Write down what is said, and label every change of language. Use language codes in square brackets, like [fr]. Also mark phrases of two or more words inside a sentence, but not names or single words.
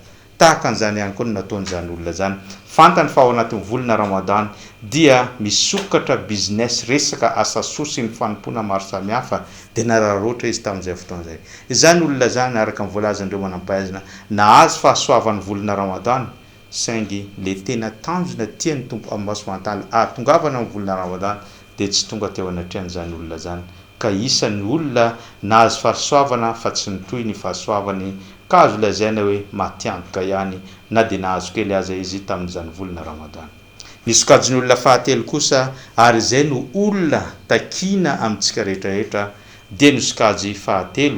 [mg] Tahaka an'izany ihany koa no nataon'izany olona zany. Fantany fa ao anatin'ny volana Ramadan dia misokatra business resaka asasoa sy ny fanompona maro samihafa, dia nararoatra izy tamin'izay fotoana zay. Izany olona zany araka ny voalazan'ireo manam-pahaizana nahazo fahasoavan'ny volana Ramadan, saingy le tena tanjona tian'ny Tompo Allah [ar] سبحانه وتعالى [mg] ahatongavana amin'ny volana Ramadan dia tsy tonga teo anatrehan'izany olona zany. Ka isan'ny olona nahazo fahasoavana fa tsy nitohy ny fahasoavany, ka azo lazaina hoe matiantoka ihany na dia nahazo kely aza izy tamin'izany volana Ramadan. Ny sokajin'ny olona fahatelo kosa, ary izay no olona takina amintsika rehetrarehetra, dia ny sokajy fahatelo.